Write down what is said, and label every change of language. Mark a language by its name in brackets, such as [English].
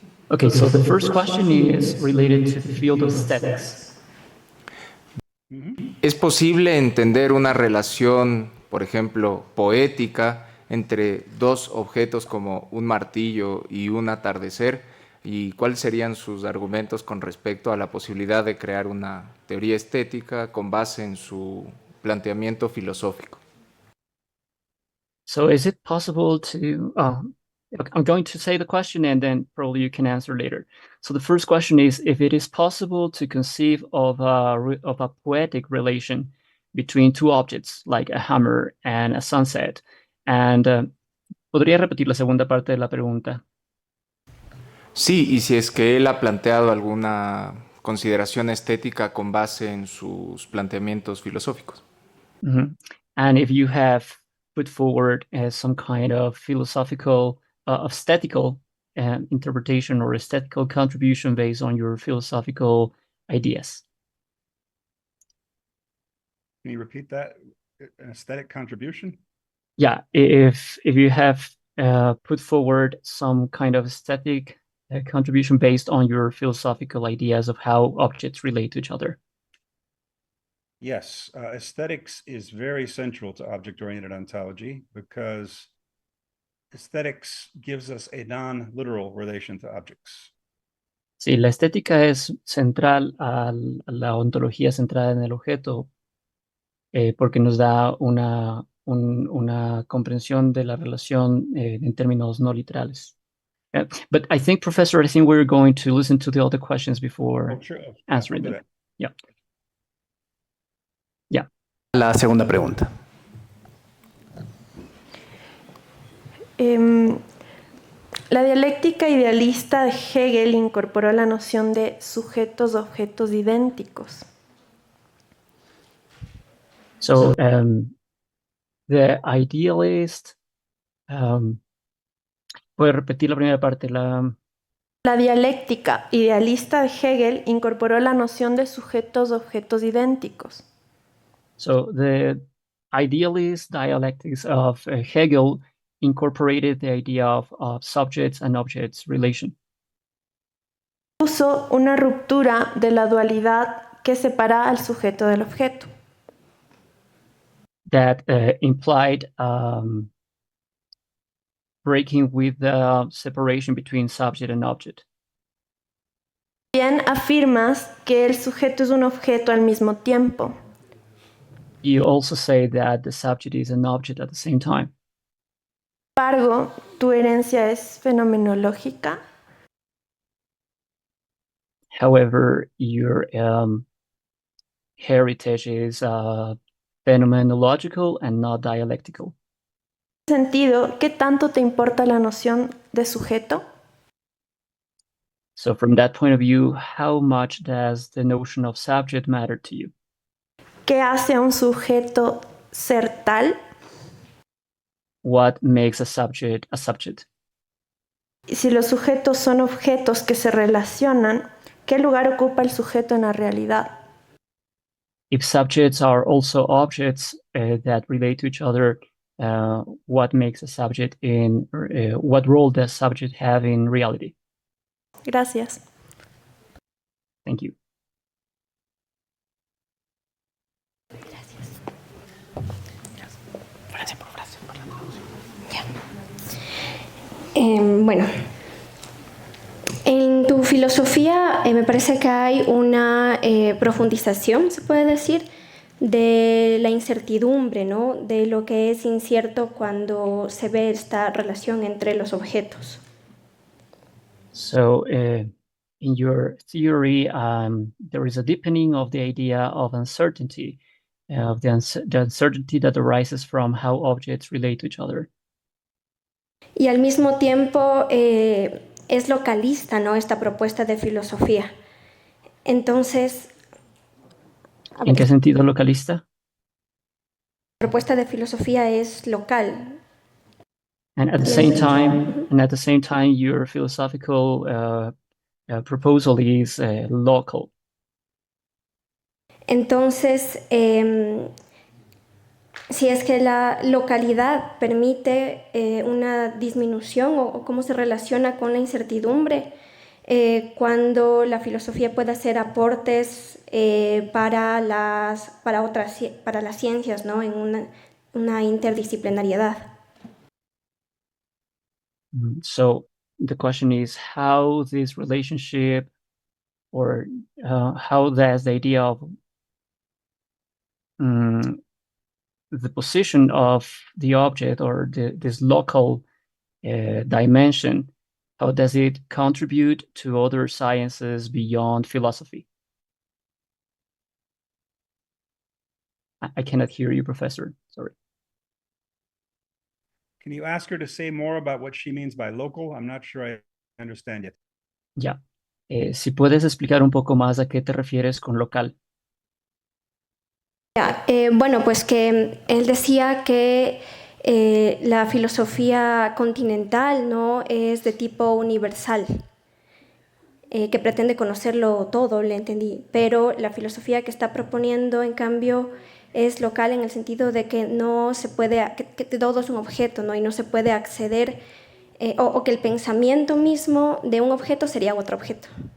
[English] Okay, so the first question is related to the field of aesthetics. [Spanish] ¿Es posible entender una relación, por ejemplo, poética entre 2 objetos como un martillo y un atardecer? ¿Y cuáles serían sus argumentos con respecto a la posibilidad de crear una teoría estética con base en su planteamiento filosófico? [English] So is it possible to, I'm going to say the question and then probably you can answer later. So the first question is if it is possible to conceive of a poetic relation between 2 objects, like a hammer and a sunset. [Spanish] And ¿podría repetir la segunda parte de la pregunta? Sí, y si es que él ha planteado alguna consideración estética con base en sus planteamientos filosóficos. Mm-hmm. [English] And if you have put forward some kind of philosophical, aesthetical interpretation or aesthetical contribution based on your philosophical ideas. Can you repeat that? An aesthetic contribution? Yeah, if you have put forward some kind of aesthetic contribution based on your philosophical ideas of how objects relate to each other. Yes, aesthetics is very central to object-oriented ontology because aesthetics gives us a non-literal relation to objects. [Spanish] Sí, la estética es central a la ontología centrada en el objeto porque nos da una comprensión de la relación en términos no literales. [English] But I think, Professor, I think we're going to listen to the other questions before Oh, sure. answering I'll do them. that. Yeah. Yeah. [Spanish] La segunda pregunta. La dialéctica idealista de Hegel incorporó la noción de sujetos objetos idénticos. [English] So the idealist, [Spanish] ¿puede repetir la primera parte? La dialéctica idealista de Hegel incorporó la noción de sujetos objetos idénticos. [English] So the idealist dialectics of Hegel incorporated the idea of subjects and objects relation. [Spanish] Puso una ruptura de la dualidad que separa al sujeto del objeto. [English] That implied breaking with the separation between subject and object. [Spanish] Bien afirmas que el sujeto es un objeto al mismo tiempo. [English] You also say that the subject is an object at the same time. [Spanish] Sin embargo, tu herencia es fenomenológica. [English] However, your heritage is phenomenological and not dialectical. [Spanish] En ese sentido, ¿qué tanto te importa la noción de sujeto? [English] So from that point of view, how much does the notion of subject matter to you? [Spanish] ¿Qué hace a un sujeto ser tal? [English] What makes a subject a subject? [Spanish] Y si los sujetos son objetos que se relacionan, ¿qué lugar ocupa el sujeto en la realidad? [English] If subjects are also objects that relate to each other, what makes a subject in what role does subject have in reality? [Spanish] Gracias. [English] Thank you. [Spanish] Bueno, en tu filosofía me parece que hay una profundización, se puede decir, de la incertidumbre, ¿no? De lo que es incierto cuando se ve esta relación entre los objetos. [English] So, in your theory, there is a deepening of the idea of uncertainty, of the uncertainty that arises from how objects relate to each other. [Spanish] Y al mismo tiempo es localista, ¿no? Esta propuesta de filosofía. Entonces, ¿En qué sentido localista? la propuesta de filosofía es local. [English] And at the same time, your philosophical proposal is local. [Spanish] Entonces, si es que la localidad permite una disminución o cómo se relaciona con la incertidumbre, cuando la filosofía puede hacer aportes para las ciencias, ¿no? En una interdisciplinariedad. [English] So the question is how this relationship or how does the idea of the position of the object or this local dimension, how does it contribute to other sciences beyond philosophy? I cannot hear you, Professor. Sorry. Can you ask her to say more about what she means by local? I'm not sure I understand yet. [Spanish] Ya. Si puedes explicar un poco más a qué te refieres con local. Bueno, pues que él decía que La filosofía continental, ¿no?, es de tipo universal, que pretende conocerlo todo, le entendí, pero la filosofía que está proponiendo, en cambio, es local en el sentido de que no se puede, que todo es un objeto, ¿no?, y no se puede acceder, o que el pensamiento mismo de un objeto sería otro objeto.